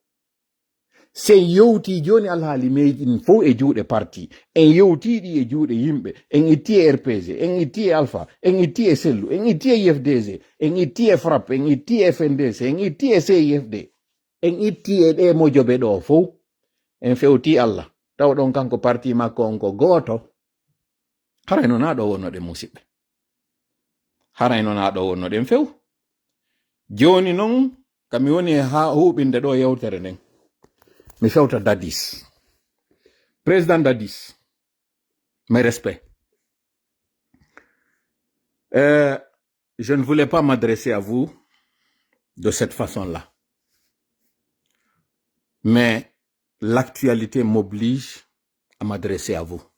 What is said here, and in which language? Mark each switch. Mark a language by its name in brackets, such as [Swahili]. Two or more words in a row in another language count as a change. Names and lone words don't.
[Fula] sen yewti joni alhaali meɗin fof e juuɗe parti en yewtiɗi e juuɗe yimɓe en itti e RPG en itti e Alpha en itti e Sellu en itti e IFDG en itti e FRAP en itti e FNDC en itti e CIFD en itti e ɗe mojoɓe ɗo fof en fewti Allah taw ɗon kanko parti makko on ko goto harayno na ɗo wonnoɗe musidɓe harayno na ɗo wonnoɗen few joni noon kami woni ha huɓinde ɗo yewtere nden mi fewta Dadis président Dadis [French] mes respects je ne voulais pas m'adresser à vous de cette façon-là mais l'actualité m'oblige à m'adresser à vous.